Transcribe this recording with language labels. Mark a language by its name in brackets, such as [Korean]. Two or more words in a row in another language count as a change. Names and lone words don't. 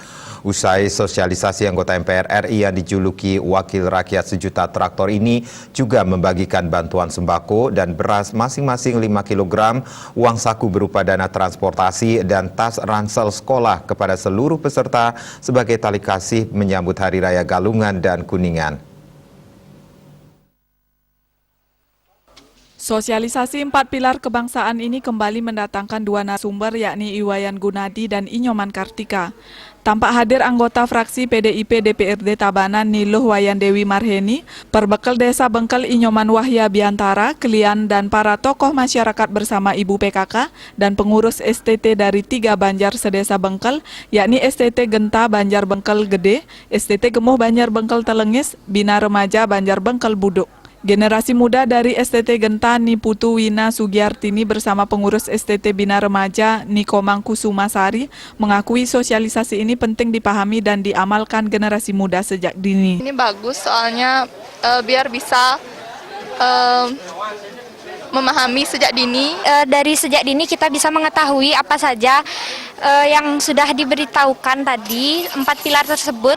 [Indonesian] Usai sosialisasi, anggota MPR RI yang dijuluki Wakil Rakyat Sejuta Traktor ini juga membagikan bantuan sembako dan beras masing-masing 5 kg, uang saku berupa dana transportasi dan tas ransel sekolah kepada seluruh peserta sebagai tali kasih menyambut Hari Raya Galungan dan Kuningan. Sosialisasi 4 pilar kebangsaan ini kembali mendatangkan dua narasumber, yakni Iwayan Gunadi dan Inyoman Kartika. Tampak hadir anggota fraksi PDIP DPRD Tabanan Niluh Wayan Dewi Marheni, Perbekal Desa Bengkel Inyoman Wahya Biantara, Kelian, dan para tokoh masyarakat bersama Ibu PKK dan pengurus STT dari 3 Banjar sedesa Bengkel, yakni STT Genta Banjar Bengkel Gede, STT Gemuh Banjar Bengkel Telengis, Bina Remaja Banjar Bengkel Buduk. Generasi muda dari STT Genta Niputu Wina Sugiartini bersama pengurus STT Bina Remaja Nikomang Kusumasari mengakui sosialisasi ini penting dipahami dan diamalkan generasi muda sejak dini. Ini bagus soalnya biar bisa memahami sejak dini. Dari sejak dini kita bisa mengetahui apa saja yang sudah diberitahukan tadi, 4 pilar tersebut.